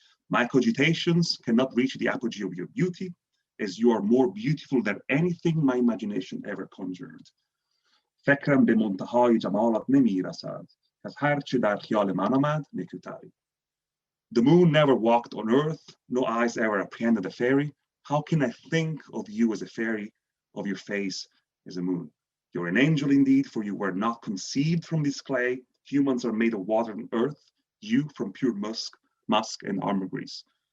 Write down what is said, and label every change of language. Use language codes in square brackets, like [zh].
[en] My cogitations cannot reach the apogee of your beauty, as you are more beautiful than anything my imagination ever conjured. [fa] فکرم به منتهای جمالت نمیرسد، از هر چه در خیال من آمد نکوتری. [en] The moon never walked on earth, no eyes ever apprehended a fairy. How can I think of you as a fairy, of your face as a moon? You're an angel indeed, for you were not conceived from this clay. Humans are made of water and earth, you from pure musk and ambergris.